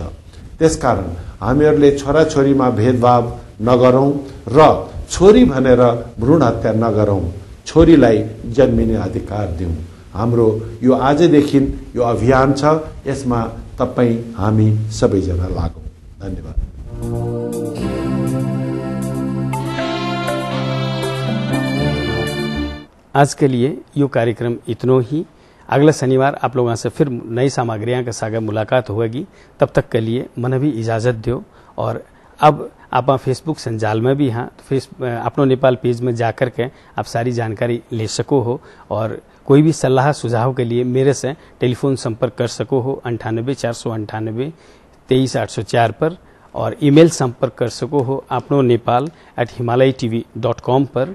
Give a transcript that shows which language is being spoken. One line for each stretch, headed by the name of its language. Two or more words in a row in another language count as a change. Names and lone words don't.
Nepali: त्यसकारण हामीहरूले छोराछोरीमा भेदभाव नगरौं र छोरी भनेर भ्रूण हत्या नगरौं, छोरीलाई जन्मिने अधिकार दिउँ। हाम्रो यो आजदेखि यो अभियान छ, यसमा तपाई हामी सबैजना लागौं। धन्यवाद।
Hindi: आज के लिए यो कार्यक्रम इतना ही। अगला शनिवार आप लोगों से फिर नई सामग्रियां के साथ मुलाकात होगी। तब तक के लिए मन भी इजाजत दो। और अब आप फेसबुक संजाल में भी हाँ अपनो नेपाल पेज में जाकर के आप सारी जानकारी ले सको हो और कोई भी सलाह सुझाव के लिए मेरे से टेलीफोन संपर्क कर सको हो 98 498 23 804 पर और ईमेल संपर्क कर सको हो अपनो nepal@himalayatv.com पर।